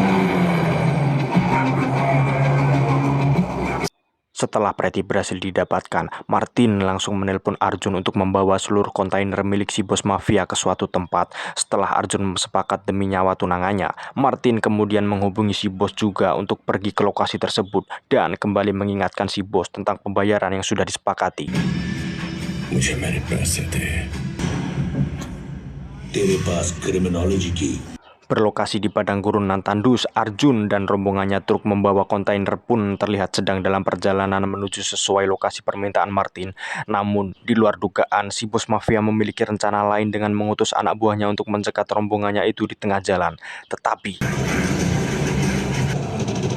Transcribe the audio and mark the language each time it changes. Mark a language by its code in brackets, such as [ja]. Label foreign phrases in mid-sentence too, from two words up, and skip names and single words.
[id] Setelah Pretty berhasil didapatkan, Martin langsung menelpon Arjun untuk membawa seluruh kontainer milik si bos mafia ke suatu tempat. Setelah Arjun sepakat demi nyawa tunangannya, Martin kemudian menghubungi si bos juga untuk pergi ke lokasi tersebut dan kembali mengingatkan si bos tentang pembayaran yang sudah disepakati. [hi] मुझे मेरे पैसे थे तेरे पास क्रिमिनोलॉजी की [id] Berlokasi di padang gurun Tandus, Arjun dan rombongannya truk membawa kontainer pun terlihat sedang dalam perjalanan menuju sesuai lokasi permintaan Martin. Namun, di luar dugaan, si bos mafia memiliki rencana lain dengan mengutus anak buahnya untuk mencegat rombongannya itu di tengah jalan.